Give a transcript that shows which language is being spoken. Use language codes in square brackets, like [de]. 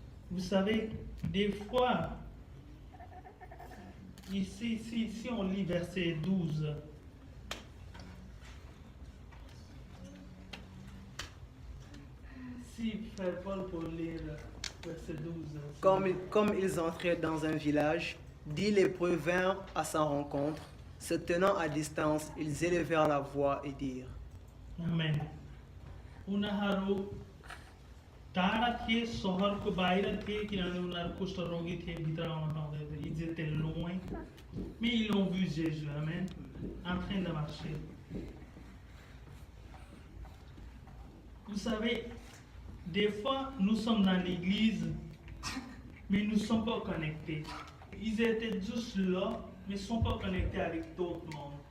[fr] Vous savez, des fois, ici, si on lit verset 12, si Frère Paul pour lire verset 12. Comme ils entraient dans un village, 10 lépreux vinrent à sa rencontre. Se tenant à distance, ils élevèrent la voix et dirent: Amen. [ne] उनीहरू टाढा थिए, सहरको बाहिर थिए किनभने उनीहरू कुष्ठरोगी थिए, भित्र आउन पाउँदैन। [fr] Ils étaient loin, mais ils ont vu Jésus, amen, en train de marcher. Vous savez, des fois, nous sommes dans l'église, mais nous ne sommes pas connectés. Ils étaient juste là, mais ils ne sont pas connectés avec d'autres mondes.